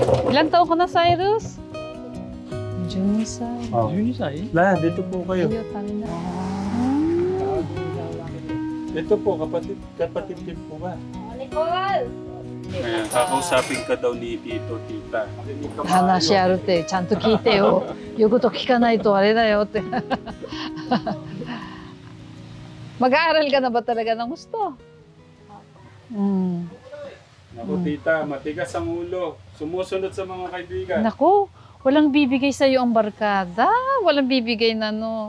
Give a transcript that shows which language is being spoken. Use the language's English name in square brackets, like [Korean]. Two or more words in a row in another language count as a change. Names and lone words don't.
[Filipino] Ilang taon ka na, Cyrus? [English] Junior side. Oh. Junior side? [Filipino] La, dito po kayo. Ayaw tayo na. Ito po, kapatid din po ba? Nicole! Ayan, kakausapin ka daw ni Tito, Tita. [Japanese] 話し合うってちゃんと聞いてよ。言うこと聞かないとあれだよって。 [Filipino] Mag-aaral ka na ba talaga ng gusto? Naku, Tita, matigas ang ulo. Sumusunod sa mga kaibigan. Naku, walang bibigay sa'yo ang barkada. Walang bibigay na no.